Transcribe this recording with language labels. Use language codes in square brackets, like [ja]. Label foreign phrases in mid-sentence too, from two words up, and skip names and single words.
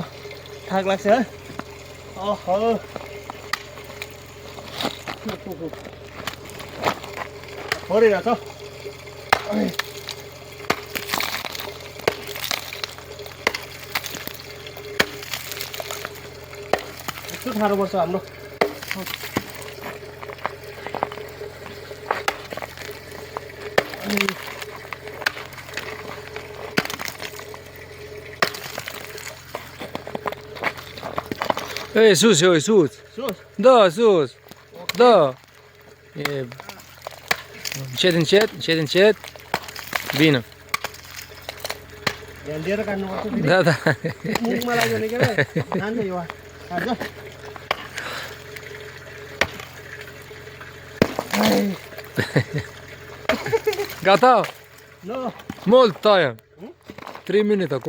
[ne] थाक लाग्छ है। ओहो परिरहेछ। यस्तो ठाडो पर्छ हाम्रो। [ro] Ej, sus, oj, sus. Sus. Da, sus. Da. Încet. Bine. [ne] ध्यान दिएर काट्नुपर्छ फेरि। [ro] Da, da. [ne] मुखमा लाग्यो भने के जान्छ यो हाल्छ। [ro] Gata? No, Mult taie. 3 minute acum.